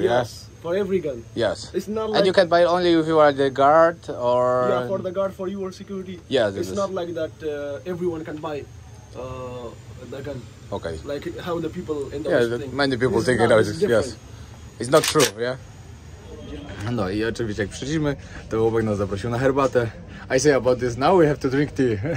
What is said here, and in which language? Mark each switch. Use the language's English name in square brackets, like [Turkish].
[English] yes? For every gun. Yes. It's not like, and you can buy it only if you are the guard or... Yeah, for the guard, for your security. Yes. It's not like that everyone can buy the gun. Okay. Like how the people in the West think. Many people think it is, yes. It's not true, yeah? [Polish] No i oczywiście jak przyszliśmy, to chłopak nas zaprosił na herbatę. [English] I say about this, now we have to drink tea.